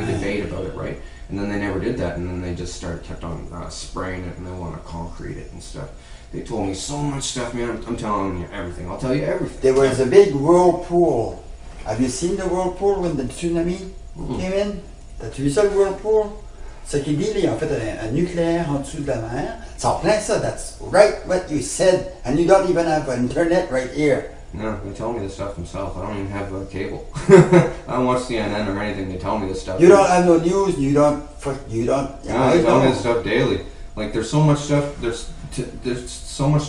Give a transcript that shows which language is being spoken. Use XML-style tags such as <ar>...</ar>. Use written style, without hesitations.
<en>man. debate about it, right? And then they never did that, and then they just kept on spraying it, and they want to concrete it and stuff. They told me so much stuff, man. I'm telling you everything. I'll tell you everything. There was a big whirlpool. Have you seen the whirlpool when the tsunami came in?</en> <fr>T'as-tu vu ça, le whirlpool? Ce qui dit, là, en fait, un nucléaire en dessous de la mer. C'est en plein ça.</fr> <en>That's right what you said. And you don't even have internet right here. No, they tell me this stuff themselves. I don't even have cable. I don't watch CNN or anything. They tell me this stuff. You don't have no news. You don't. No, they tell me this stuff daily. Like, there's so much stuff. There's so much</en>